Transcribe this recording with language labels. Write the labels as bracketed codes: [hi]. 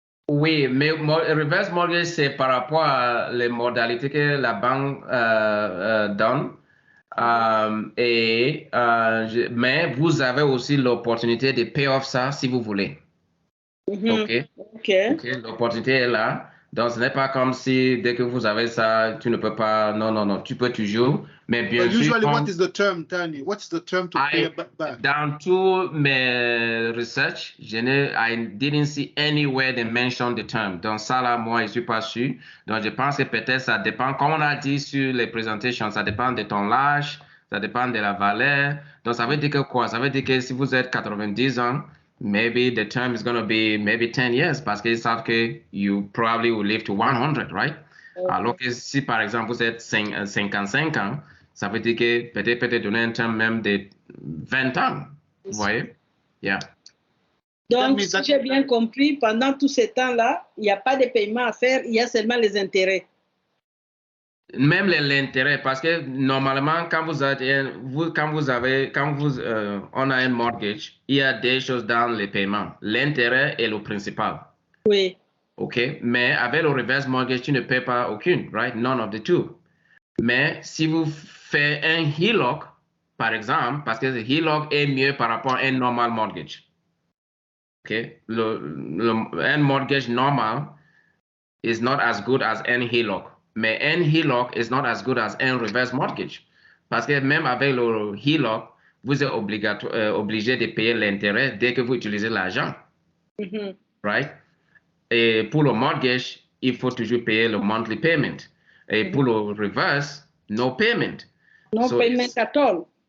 [fr] oui, mais reverse mortgage, c'est par rapport à les modalités que la banque donne. Mais vous avez aussi l'opportunité de [en] pay off [fr] ça si vous voulez. OK. L'opportunité est là. Donc, ce n'est pas comme si dès que vous avez ça, tu ne peux pas. Non. Tu peux toujours. Mais bien sûr. [en] Usually, what is the term, Tony? What's the term to pay back? [fr] Dans tous mes [en] research, I didn't see anywhere they mention the term. [fr] Donc, ça, là, moi, je ne suis pas sûr. Donc, je pense que peut-être ça dépend. Comme on a dit sur les présentations, ça dépend de ton âge, ça dépend de la valeur. Donc, ça veut dire que quoi? Ça veut dire que si vous êtes 90 ans, [en] maybe the term is going to be maybe 10 years [fr] parce qu'ils savent que [en] you probably will live to 100, right? [fr] Alors que si, par exemple, vous êtes 55 ans, ça veut dire que peut-être donner un terme même de 20 ans. Vous voyez? Yeah. Donc, si j'ai bien compris, pendant tout ce temps-là, il n'y a pas de paiement à faire, il y a seulement les intérêts. Même l'intérêt, parce que normalement, quand on a un mortgage, il y a des choses dans les paiements. L'intérêt est le principal. Oui. OK? Mais avec le reverse mortgage, tu ne paies pas aucune, right? [en] None of the two. [fr] Mais si vous faites un HELOC, par exemple, parce que le HELOC est mieux par rapport à un normal mortgage. OK? Un mortgage normal [en] is not as good as un HELOC. Mais un HELOC is not as good as un reverse mortgage. [fr] Parce que même avec le HELOC, vous êtes obligé de payer l'intérêt dès que vous utilisez l'argent. Right? Et pour le mortgage, il faut toujours payer le monthly payment. Et pour le reverse, [en] no payment. No payment at all.